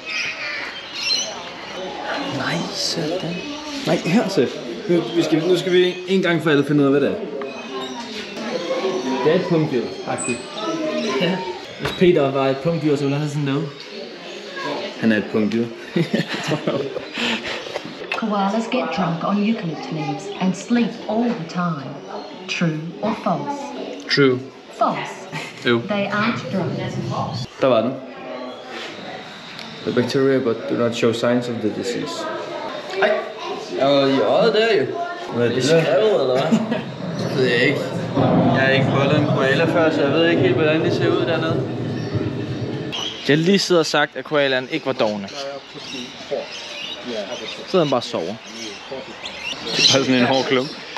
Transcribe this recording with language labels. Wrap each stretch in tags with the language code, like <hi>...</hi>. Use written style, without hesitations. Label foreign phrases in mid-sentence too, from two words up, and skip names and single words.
<da>Nej, sådan. Nej, her så. Nu skal vi en gang for alle finde ud af, hvad det er. Det er et punktdyr, faktisk. Ja. Hvis Peter var et punktdyr, så ville han have sådan noget. Han er et punktdyr.</da> <en>Koalas get drunk on eucalypt leaves and sleep all the time. True or false? True. False.</en> <da>Jo.</da> <en>They aren't drunk.</en> <da>Der var den.</da> <en>The bacteria but do not show signs of the disease.</en> <da>Ej, jeg var i øjet der jo. Hvad er det? Skrevet eller hvad? Det ved jeg ikke. Jeg har ikke bollet en koala før, så jeg ved ikke helt, hvordan de ser ud dernede. Jeg har lige siddet og sagt, at koalaen ikke var dovne. Så sidder han bare og sover. Det er bare sådan en hård klump.</da>